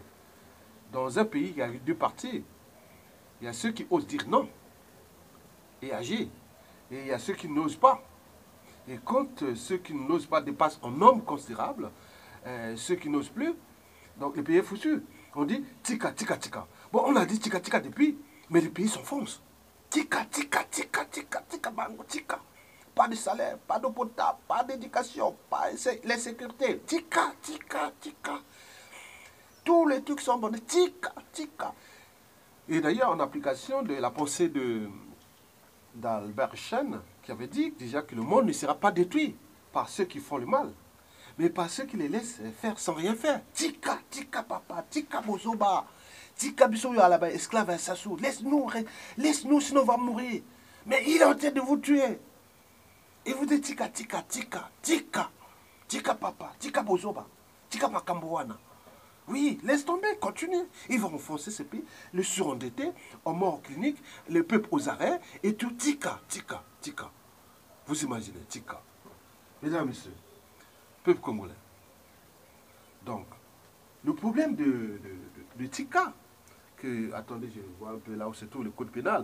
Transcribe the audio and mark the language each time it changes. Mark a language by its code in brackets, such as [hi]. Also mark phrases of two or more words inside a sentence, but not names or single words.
[fr] Dans un pays, il y a deux parties. Il y a ceux qui osent dire non et agir. Et il y a ceux qui n'osent pas. Et quand ceux qui n'osent pas dépassent en nombre considérable, ceux qui n'osent plus, donc le pays est foutu. On dit [ln] tika, tika, tika. [fr] Bon, on a dit [ln] tika, tika [fr] depuis, mais le pays s'enfonce. [ln] Tika, tika, tika, tika, tika, bango, tika. [fr] Pas de salaire, pas d'eau potable, pas d'éducation, pas les sécurités. [ln] Tika, tika, tika. [fr] Tous les trucs sont bons. [ln] Tika, tika. [fr] Et d'ailleurs, en application de la pensée d'Albert Einstein, qui avait dit déjà que le monde ne sera pas détruit par ceux qui font le mal, mais par ceux qui les laissent faire sans rien faire. [ln] Tika, tika, papa, tika, bozoba, tika, bisoyo [fr] à la esclave à [ln] Sassou. [fr] Laisse-nous, sinon on va mourir. Mais il est en train de vous tuer. Et vous dites [ln] tika, tika, tika, tika, tika, papa, tika, bozoba, tika, makamboana. [fr] Oui, laisse tomber, continue. Ils vont enfoncer ce pays, le surendetter, en mort clinique, le peuple aux arrêts, et tout, [ln] tika, tika, tika. [fr] Vous imaginez, tika. Mesdames, Messieurs, peuple congolais. Donc, le problème de tika, que, attendez, je vois un peu là où c'est tout le code pénal.